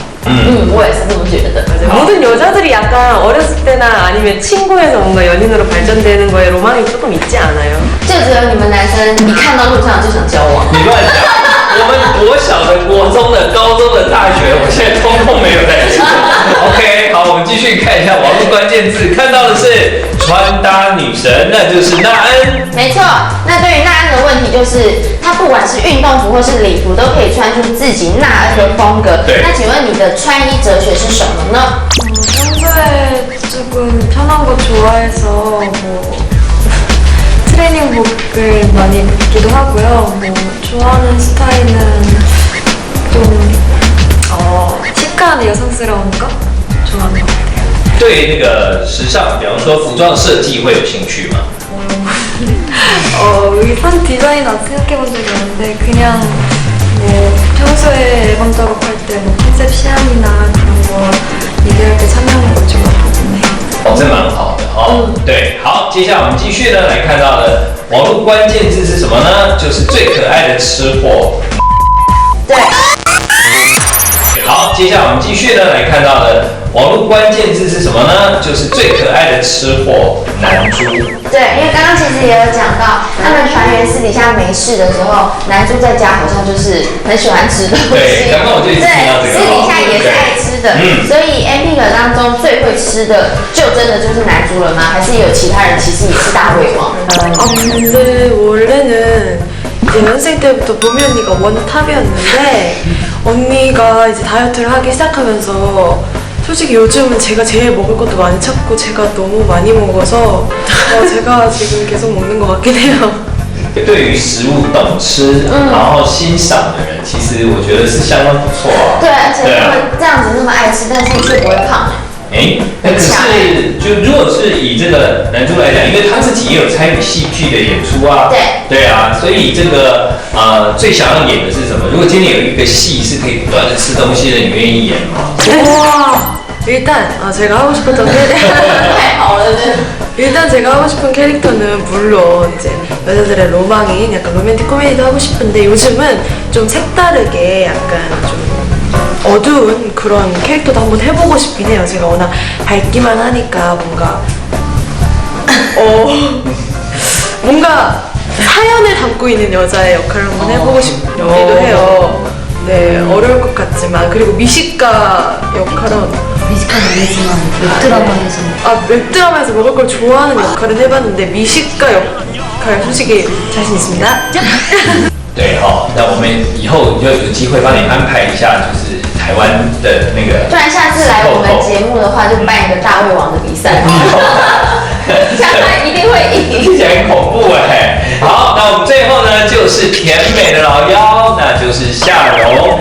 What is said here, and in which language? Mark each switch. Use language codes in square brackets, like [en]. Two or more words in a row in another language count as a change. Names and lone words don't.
[zh] 我也是这么觉得。 [ko] 모든 여자들이 약간 어렸을 때나 아니면 친구에서 뭔가 연인으로 발전되는 거에 로망이 조금 있지 않아요? [zh] 就只有你们男生一看到路上就想交往。你乱讲！我们国小的、国中的、高中的、大学，我现在通通没有在做。OK， 好，我们继续看一下网络关键字，看到的是穿搭女神，那就是娜恩。没错，那对于娜恩的问题就是，她不管是运动服或是礼服，都可以穿出自己娜恩的风格。对那请问你的穿衣哲学是什么呢？ [ko] 평소에 조금 편한 거 좋아해서 뭐 트레이닝복을 많이 입기도 하고요. 뭐 좋아하는 스타일은 좀 시크한 여성스러운 거 좋아하는 것 같아요. [zh] 对那个时尚，比方说服装设计会有兴趣吗？ [ko] 의상 디자인 아직 생각해본 적이 없는데 그냥 뭐 평소에 앨범 작업할 때 뭐 컨셉 시안이나 그런 거 얘기할 때 참여하는 걸 좋아하긴 해요. [zh] 哦，这蛮好的哦。对，好，接下来我们继续呢来看到的网络关键字是什么呢？就是最可爱的吃货。对，好，接下来我们继续呢来看到的网络关键字是什么呢？就是最可爱的吃货男猪。对，因为刚刚其实也有讲到，他们船员私底下没事的时候，男猪在家好像就是很喜欢吃东西。对，刚刚我就一直听到这个。对，私底下也是爱吃的。所以 A Pink 当中最会吃的，就真的就是男猪了吗？还是有其他人其实也是大胃王？ [ko] 근데 원래는 이제 연생 때부터 보미 언니가 원탑이었는데 언니가 이제 다이어트를 하기 시작하면서 솔직히 요즘은 제가 제일 먹을 것도 많이 찾고 제가 너무 많이 먹어서 제가 지금 계속 먹는 것 같긴 해요. [zh] 对于食物懂吃，然后欣赏的人，其实我觉得是相当不错啊。对，而且他们这样子那么爱吃，但是却不会胖。哎，可是就如果是以这个男主来讲，因为他自己也有参与戏剧的演出啊，对啊，所以这个最想要演的是什么？如果今天有一个戏是可以不断的吃东西的，你愿意演吗？ [ko] 와 일단 제가 하고 싶었던 일단 제가 하고 싶은 캐릭터는 물론 이제 여자들의 로망인 약간 로맨틱 코미디도 하고 싶은데 요즘은 좀 색다르게 약간 좀 어두운 그런 캐릭터도 한번 해보고 싶긴 해요. 제가 워낙 밝기만 하니까 뭔가 사연을 담고 있는 여자의 역할을 한번 해보고 싶기도 해요. 네, 어려울 것 같지만 그리고 미식가 역할은 뮤지컬은 아니지만 웹드라마에서 웹드라마에서 먹을 걸 좋아하는 역할은 해봤는데 미식가 역할 솔직히 자신 있습니다. [zh] 对哦，那我们以后就有机会帮你安排一下，就是台湾的那个。不然下次来我们节目的话，就办一个大胃王的比赛，相信一定会赢。听起来很恐怖哎。好，那我们最后呢，就是甜美的老妖，那就是夏蓉。